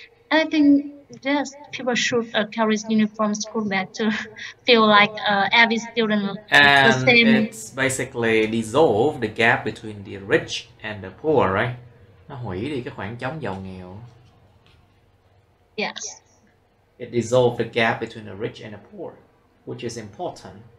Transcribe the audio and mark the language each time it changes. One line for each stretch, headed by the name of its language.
English: And I think yes, people should carry uniform school bag to feel like every student And the same. It's basically dissolve the gap between the rich and the poor, right?
Vietnamese: Nó hủy đi cái khoảng trống giàu nghèo.
English: Yes. It dissolved the gap between the rich and the poor, which is important.